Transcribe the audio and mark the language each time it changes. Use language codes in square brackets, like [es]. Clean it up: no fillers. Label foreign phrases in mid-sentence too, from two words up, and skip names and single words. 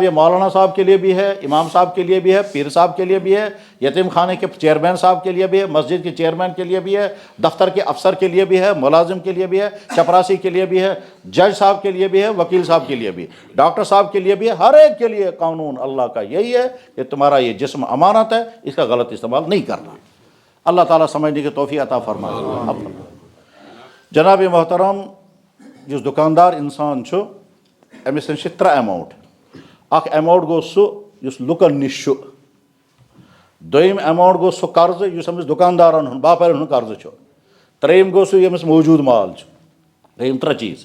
[ur] یہ مولانا صاحب کے لیے بھی ہے، امام صاحب کے لیے بھی ہے، پیر صاحب کے لیے بھی ہے، یتیم خانے کے چیئرمین صاحب کے لیے بھی ہے، مسجد کے چیئرمین کے لیے بھی ہے، دفتر کے افسر کے لیے بھی ہے، ملازم کے لیے بھی ہے، چپراسی کے لیے بھی ہے، جج صاحب کے لیے بھی ہے، وکیل صاحب کے لیے بھی، ڈاکٹر صاحب کے لیے بھی ہے، ہر ایک کے لیے قانون اللہ کا یہی ہے کہ تمہارا یہ جسم امانت ہے، اس کا غلط استعمال نہیں کرنا۔ اللہ تعالیٰ سمجھنے کی توفیق عطا فرمائے۔ جناب محترم، [ks] یس دکاندار انسان چھُ أمس نش 3 ایماؤنٹ، اخ ایماؤنٹ گو سُہ یُس لُکن نش چھُ، دوٚیِم ایماؤنٹ گو سُہ قرض یُس أمس دُکاندارن ہُنٛد باپارٮ۪ن ہُنٛد قرض چھُ، ترٛیٚیِم گو سُہ ییٚمِس موجوٗد مال چھُ، گٔے یِم 3 چیٖز۔